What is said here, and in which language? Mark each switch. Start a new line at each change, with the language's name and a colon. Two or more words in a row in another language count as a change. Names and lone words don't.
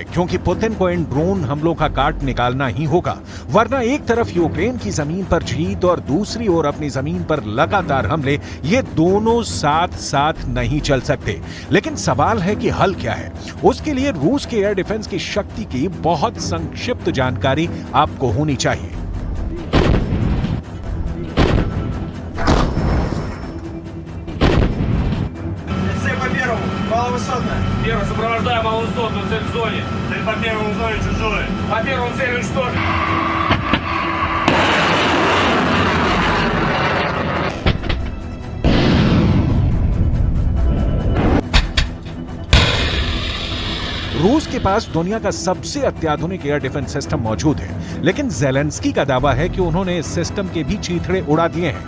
Hindi: क्योंकि पुतिन को इन ड्रोन हमलों का काट निकालना ही होगा, वरना एक तरफ यूक्रेन की जमीन पर जीत और दूसरी ओर अपनी जमीन पर लगातार हमले, ये दोनों साथ साथ नहीं चल सकते। लेकिन सवाल है कि हल क्या है। उसके लिए रूस के
English: air defence
Hindi: की शक्ति की बहुत संक्षिप्त जानकारी आपको होनी चाहिए।
Russian: Маловысотная. Первый, сопровождая маловысотную цель в зоне. Цель по первому в зоне чужой. По первому цель уничтожить.
Hindi: रूस के पास दुनिया का सबसे अत्याधुनिक
English: air defence system
Hindi: मौजूद है, लेकिन ज़ेलेंस्की का दावा है कि उन्होंने इस सिस्टम के भी चीथड़े उड़ा दिए हैं।